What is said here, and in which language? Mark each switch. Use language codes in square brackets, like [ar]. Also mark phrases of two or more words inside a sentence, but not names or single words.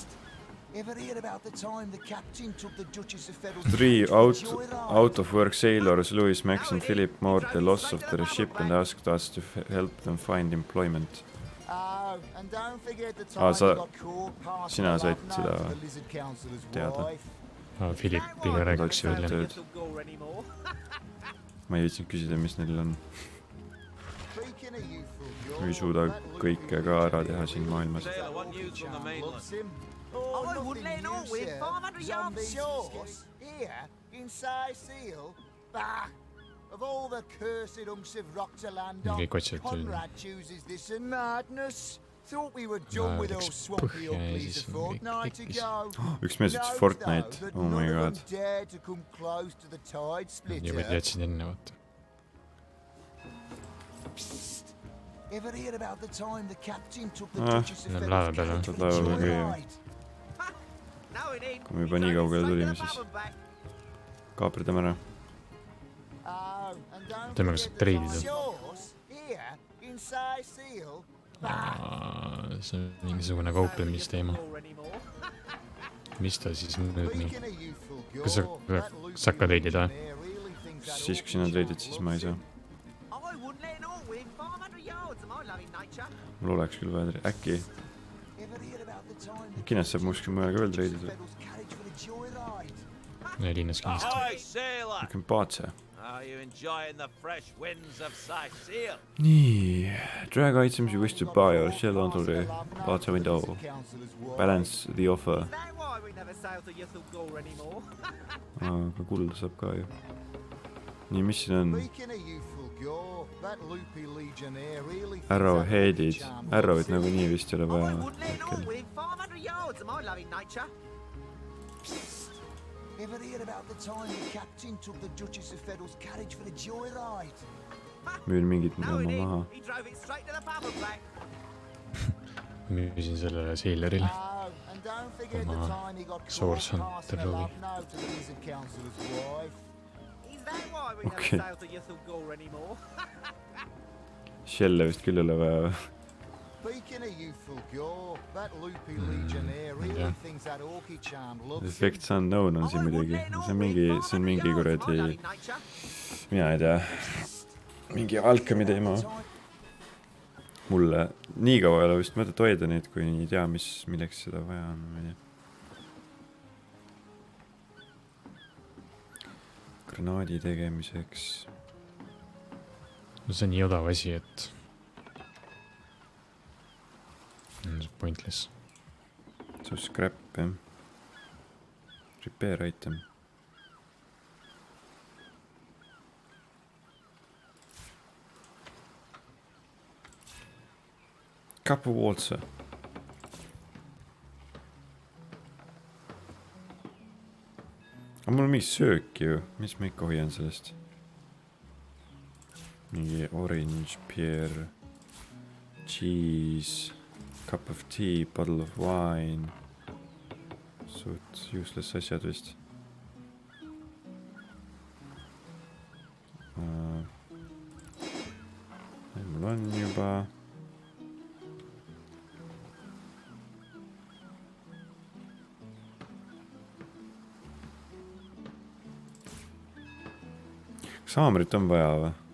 [en] Ever heard about the time the captain took the Duchess of Federal 3 joyride? out of work sailors, Louis, Max and Philip, mourned the loss of their ship and asked us to help them find employment. Oh, and don't forget the Ah, time [et] sa- [en] he got caught passing [et] sina [en] the said love note [et] seda [en] to the Lizard Councillor's [et] teada. [en] wife. [et] Philippiga räägiks Tahaks välja. tööd. Ma ei viitsinud küsida, mis neil on. [en] Speaking of youthful [et] Ei [en] gore, [et] suuda [en] that [et] kõike [en] loopy [et] ka ära teha [en] legionnaire [et] siin [en] really [et] maailmas. [en] thinks that Sailor, what orky news from the charm mainland? loves him. I nothing wouldn't let an orc new, within sir. 500 yards. Yours, here, inside Seal. Bah! Of all the cursed hunks of rock to land on, [et] Kõik otsivad [en] Conrad chooses this a madness. Thought we were done with [et] läks [en] those swampy [et] põhja ja [en] uglies [et] siis [en] a fortnight [et] tekkis. [en] ago. [et] Üks mees ütles Fortnite. [en] Oh my god. Dared to come close to the tide [et] Juba [en] splitter. [et] teadsid enne, vaata. Psst. [en] Ever heard about the time the captain took the Ah, Duchess of [et] läheb [en] Federal's [et] laeva peale. [en] carriage [et] Saad [en] for the [et] laeva peale käia. [en] joyride? No, it ain't. [et] Kui me juba nii kaugele tulime, siis kaaperdame ära. [en] Oh, and don't [et] Teeme [en] forget [et] kas [en] the [et] treidida. [en] time yours, here, inside Seal. [et] See on mingisugune kauplemisteema. Mis ta siis nüüd nii? [en] Speaking of youthful [et] Kas sa- [en] gore, that loopy [et] sa hakkad reidida, või? [en] legionnaire really thinks that [et] Siis kui [en] orky [et] sina [en] charm [et] treidid, siis ma ei saa. [en] I wouldn't let an orc within 500 yards of my loving nature. [et] Mul oleks küll vaja äkki. [en] Ever heard about the time the [et] Kindlasti saab muskil mujal ka veel treidida. [en] Federal's carriage for the joyride? [et] Ja linnas kindlasti. [en] Ahoy, sailor! [et] Niisugune paatse. [en] Are you enjoying the fresh winds of Seal? [et] Nii. [en] Drag items you wish to buy or sell onto the parts window. Balance the offer. Is that why we never sail to Yuthul Gore anymore? [et] Aga kulda saab ka ju. Nii, mis siin on? [en] Speaking of youthful gore, that loopy legionnaire really thinks [et] Arrowheadid. [en] that orky charm [et] Arrow'id [en] loves him. [et] nagunii vist ei ole [en] I [et] vaja. [en] wouldn't let an orc [et] Hetkel. [en] within 500 yards of my loving nature. Ever heard about the time the captain took the Duchess of Federal's carriage for the joyride? [et] Müün mingit [en] No, it [et] minema maha. [en] ain't. He drove it straight to the pub and back. [et] Müüsin sellele Sailorile. [en] Oh, and don't forget the [et] Oma [en] time he got [et] Source [en] caught [et] Hunter [en] passing a [et] oli. [en] love note to the Lizard Councillor's wife. Is that why we [et] Okay. [en] never sail to Yuthul Gore anymore? [et] Shell'e vist küll ei ole vaja. [en] Speaking of youthful gore, that loopy legionnaire really [et] yeah. [en] thinks that orky charm loves him. Effects unknown [et] on siin muidugi. See on mingi kuradi, mina ei tea, mingi alkemi teema. Mulle nii kaua ei ole vist mõtet hoida neid, kui ei tea, milleks seda vaja on. Ma ei tea. Granaadi tegemiseks. No see on nii odav asi, et pointless. So scrap, jah. [en] Repair item. Cup of water. [et] Aga mul on mingi söök ju, mis ma ikka hoian sellest? [en] Mingi orange, pear, cheese, cup of tea, bottle of wine. [et] Suht useless asjad vist. Mul on juba. Kas haamrit on vaja või?